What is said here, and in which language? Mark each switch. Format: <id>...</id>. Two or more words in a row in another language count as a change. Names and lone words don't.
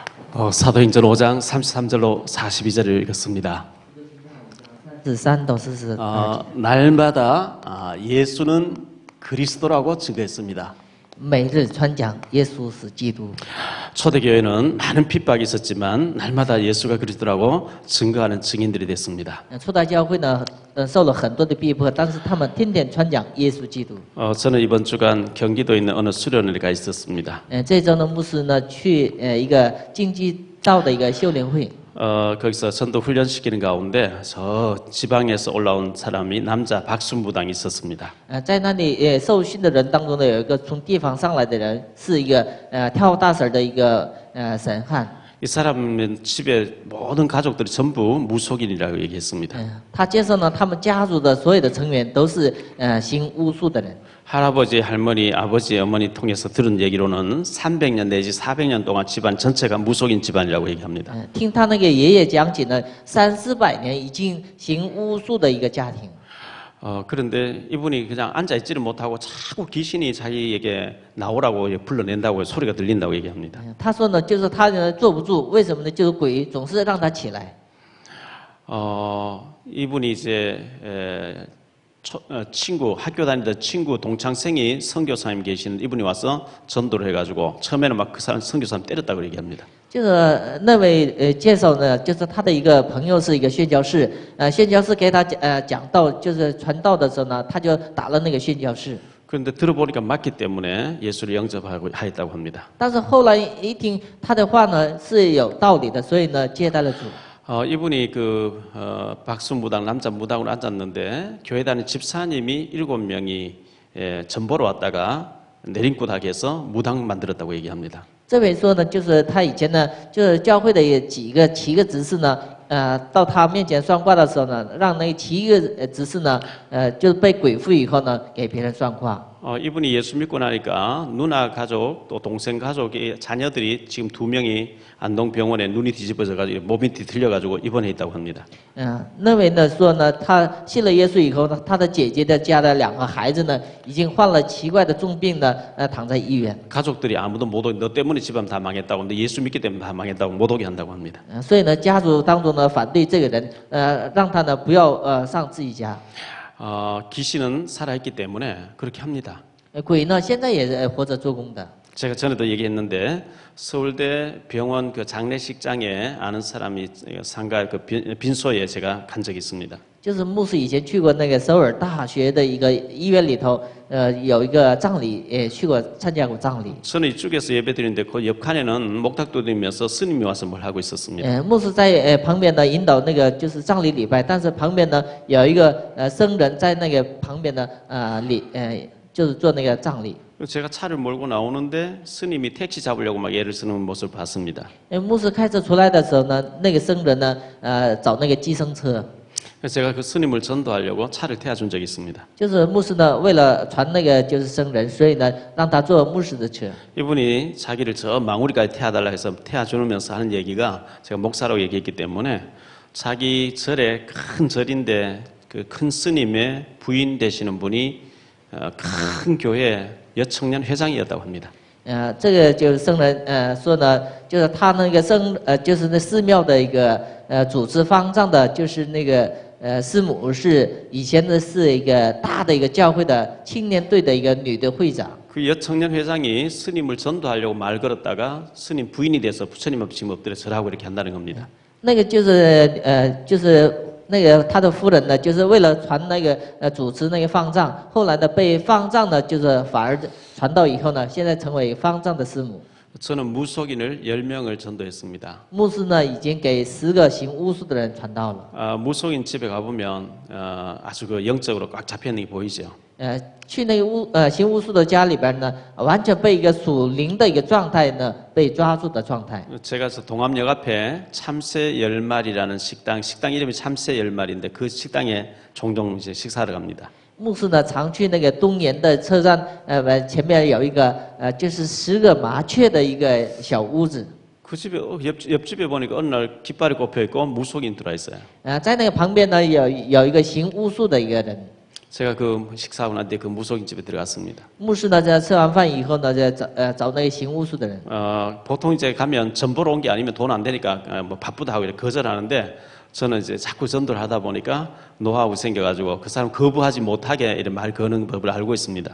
<ko>사도행전 5장 33절로 42절을 읽었습니다.</ko> <zh>43到42</zh> <ko>날마다 예수는 그리스도라고 증거했습니다.</ko> <zh>每日传讲耶稣是基督。</zh> <ko>초대교회는 많은 핍박이 있었지만 날마다 예수가 그리스도라고 증거하는 증인들이 됐습니다.</ko> <zh>初代教会呢，受了很多的逼迫，但是他们天天传讲耶稣基督。</zh> <ko>저는 이번 주간 경기도에 있는 어느 수련회에 가 있었습니다.</ko> <zh>这周呢，牧师呢去一个京畿道的一个修炼会。</zh> <ko>거기서 전도 훈련시키는 가운데 저 지방에서 올라온 사람이 남자 박순부당이 있었습니다.</ko> <zh>在那里受训的人当中呢，有一个从地方上来的人，是一个跳大绳的一个神汉。</zh> <ko>이 사람은 집에 모든 가족들이 전부 무속인이라고 얘기했습니다.</ko> <zh>他接受呢，他们家族的所有的成员都是行巫术的人。</zh> <ko>할아버지, 할머니, 아버지, 어머니 통해서 들은 얘기로는 300년 내지 400년 동안 집안 전체가 무속인 집안이라고 얘기합니다.</ko> <zh>听他那个爷爷讲起呢，300-400年已经行巫术的一个家庭。</zh> <ko>그런데 이분이 그냥 앉아있지를 못하고 자꾸 귀신이 자기에게 나오라고 불러낸다고 소리가 들린다고 얘기합니다.</ko> <zh>他说呢，就是他呢坐不住，为什么呢？就是鬼总是让他起来。</zh> <ko>이분이 이제 친구 학교 다니던 친구 동창생이 선교사님 계시는 이분이 와서 전도를 해가지고 처음에는 막 그 사람 선교사님 때렸다고 얘기합니다.</ko> <zh>就是那位介绍呢，就是他的一个朋友是一个宣教士，宣教士给他讲道，就是传道的时候呢，他就打了那个宣教士。</zh> <ko>그런데 들어보니까 맞기 때문에 예수를 영접하고 하였다고 합니다.</ko> <zh>但是后来一听他的话呢是有道理的，所以呢接待了主。</zh> <ko>이분이 박수무당 남자 무당으로 앉았는데 교회 다니는 집사님이 7명이 전보러 왔다가 내림굿하게해서 무당 만들었다고 얘기합니다.</ko> <zh>这位说呢，就是他以前呢，就是教会的7个执事呢，到他面前算卦的时候呢，让那7个执事呢，就是被鬼附以后呢，给别人算卦。</zh> <ko>이분이 예수 믿고 나니까 누나 가족 또 동생 가족의 자녀들이 지금 2명이 안동병원에 눈이 뒤집어져가지고 몸이 뒤틀려가지고 입원해 있다고 합니다.</ko> <zh>那位呢说呢，他信了耶稣以后呢，他的姐姐的家的2个孩子呢，已经患了奇怪的重病呢，躺在医院。</zh> <ko>가족들이 아무도 못 오게 너 때문에 집안 다 망했다고 근데 예수 믿기 때문에 다 망했다고 못 오게 한다고 합니다.</ko> <zh>所以呢，家族当中呢反对这个人，让他呢不要上自己家。</zh> <ko>귀신은 살아있기 때문에 그렇게 합니다.</ko> <zh>鬼呢现在也活着做工的。</zh> <ko>제가 전에도 얘기했는데 서울대 병원 그 장례식장에 아는 사람이 상가 그 빈소에 제가 간 적이 있습니다.</ko> <zh>就是牧师以前去过那个首尔大学的一个医院里头，有一个葬礼，也去过参加过葬礼。</zh> <ko>저는 이쪽에서 예배드리는데 그 옆칸에는 목탁도 들면서 스님이 와서 뭘 하고 있었습니다.</ko> <zh>牧师在旁边呢引导那个就是葬礼礼拜，但是旁边呢有一个僧人在那个旁边呢就是做那个葬礼。</zh> <ko>제가 차를 몰고 나오는데 스님이 택시 잡으려고 막 애를 쓰는 모습을 봤습니다.</ko> <zh>牧师开车出来的时候呢，那个僧人呢找那个计程车。</zh> <ko>그래서 제가 그 스님을 전도하려고 차를 태워준 적이 있습니다.</ko> <zh>就是牧师呢为了传那个就是僧人，所以呢让他坐牧师的车。</zh> <ko>이분이 자기를 저 망우리까지 태워달라 해서 태워주면서 하는 얘기가 제가 목사라고 얘기했기 때문에 자기 절에 큰 절인데 그 큰 스님의 부인 되시는 분이 큰 교회 여청년 회장이었다고 합니다.</ko> <zh>这个就是僧人说呢，就是他那个就是那寺庙的一个主持方丈的，就是那个师母是以前的是一个大的一个教会的青年队的一个女的会长。</zh> <ko>그 여청년 회장이 스님을 전도하려고 말 걸었다가 스님 부인이 돼서 부처님 앞에 지금 엎드려 절하고 이렇게 한다는 겁니다.</ko> <zh>那个就是那个他的夫人呢，就是为了传那个主持那个方丈，后来呢被方丈呢就是反而传道以后呢，现在成为方丈的师母。</zh> <ko>저는 무속인을 10명을 전도했습니다.</ko> <zh>牧师呢已经给10个行巫术的人传道了。</zh> <ko>무속인 집에 가보면 아주 그 영적으로 꽉 잡혀 있는 게 보이죠.</ko> <zh>去那个行巫术的家里边呢，完全被一个属灵的一个状态呢被抓住的状态。</zh> <ko>제가 동암역 앞에 참새 10마리라는 식당 이름이 참새 10마리인데 그 식당에 종종 이제 식사를 갑니다.</ko> <zh>牧师呢常去那个东岩的车站，前面有一个就是10个麻雀的一个小屋子。</zh> <ko>그 집에 옆집에 보니까 어느 날 깃발이 꼽혀 있고 무속인 들어와 있어요.</ko> <zh>在那个旁边呢有一个行巫术的一个人。</zh> <ko>제가 그 식사하고 난 뒤에 그 무속인집에 들어갔습니다.</ko> <zh>牧师呢，在吃完饭以后呢，在找那个行巫术的人。</zh> <ko>보통 이제 가면 전 보러 온 게 아니면 돈 안 되니까 뭐 바쁘다 하고 이렇게 거절하는데 저는 이제 자꾸 전도를 하다 보니까 노하우 생겨가지고 그 사람 거부하지 못하게 이런 말 거는 법을 알고 있습니다.</ko>